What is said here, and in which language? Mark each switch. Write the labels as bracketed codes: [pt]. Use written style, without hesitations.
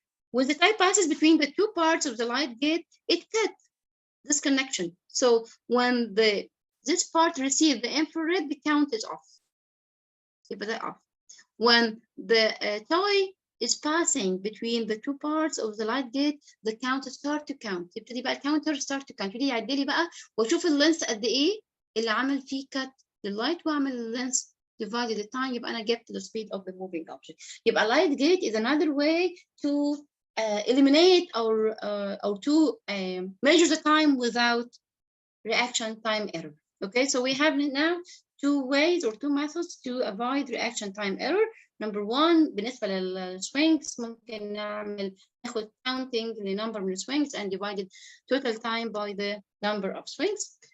[en] When the tie passes between the two parts of the light gate, it cuts this connection. So when this part receives the infrared, the count is off. Keep that off. When the toy is passing between the two parts of the light gate, the count start to count. [ar] يبتدي بقى الكاونتر [en] start to count. [ar] يبتدي يعد لي بقى واشوف اللينس قد ايه اللي عمل فيه cut لللايت، واعمل اللينس [en] divided the time، [ar] يبقى انا جبت [en] the speed of the moving object. يبقى light gate is another way to eliminate or to measure the time without reaction time error. Okay, so we have now two ways or two methods to avoid reaction time error. Number one، [ar] بالنسبة للswings ممكن ناخد [en] counting لنمبر من swings and divided total time by the number of swings.